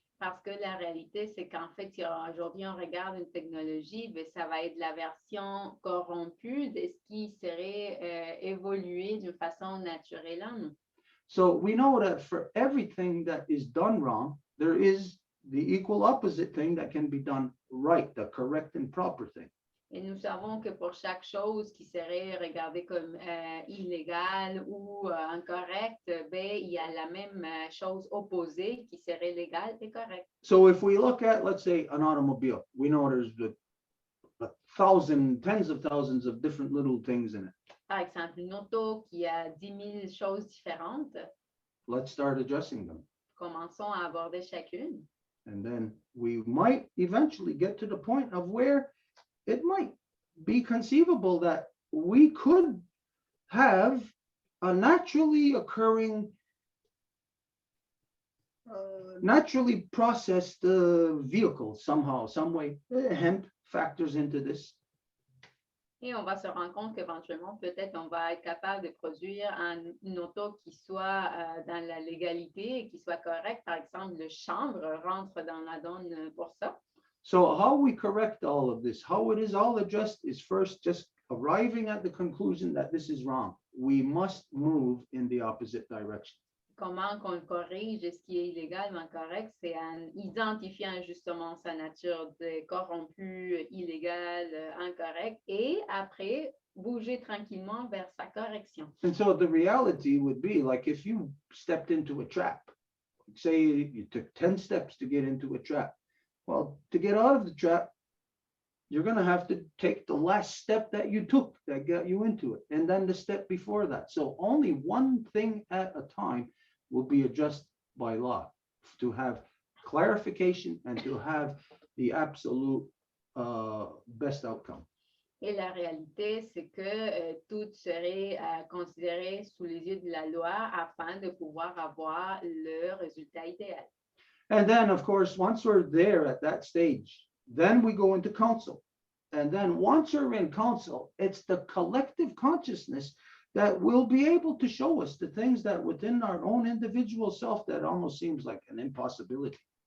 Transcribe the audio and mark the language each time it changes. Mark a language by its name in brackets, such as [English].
[French] Parce que la réalité, c'est qu'en fait, aujourd'hui, on regarde une technologie, mais ça va être la version corrompue de ce qui serait évolué d'une façon naturelle en nous. [English] So we know that for everything that is done wrong, there is the equal opposite thing that can be done right, the correct and proper thing. [French] Et nous savons que pour chaque chose qui serait regardée comme illégale ou incorrecte, ben, il y a la même chose opposée qui serait légale et correcte. [English] So if we look at, let's say, an automobile, we know there's tens of thousands of different little things in it. [French] Par exemple, une auto qui a 10 000 choses différentes, [English] Let's start addressing them. [French] commençons à aborder chacune. [English] And then we might eventually get to the point of where it might be conceivable that we could have a naturally occurring, naturally processed vehicle somehow, some way. Hemp factors into this. [French] Et on va se rendre compte qu'éventuellement, peut-être, on va être capable de produire une auto qui soit dans la légalité et qui soit correcte. Par exemple, le chanvre rentre dans la donne pour ça. [English] So how we correct all of this, how it is all addressed, is first just arriving at the conclusion that this is wrong. We must move in the opposite direction. [French] Comment qu'on corrige ce qui est illégalement correct, c'est en identifiant justement sa nature de corrompu, illégal, incorrect, et après bouger tranquillement vers sa correction. [English] And so the reality would be like if you stepped into a trap, say you took 10 steps to get into a trap. Well, to get out of the trap, you're going to have to take the last step that you took that got you into it, and then the step before that. So only one thing at a time will be addressed by law to have clarification and to have the absolute best outcome. [French] Et la réalité, c'est que tout serait considéré sous les yeux de la loi afin de pouvoir avoir le résultat idéal. [English] And then, of course, once we're there at that stage, then we go into council. And then once we're in council, it's the collective consciousness that will be able to show us the things that within our own individual self that almost seems like an impossibility.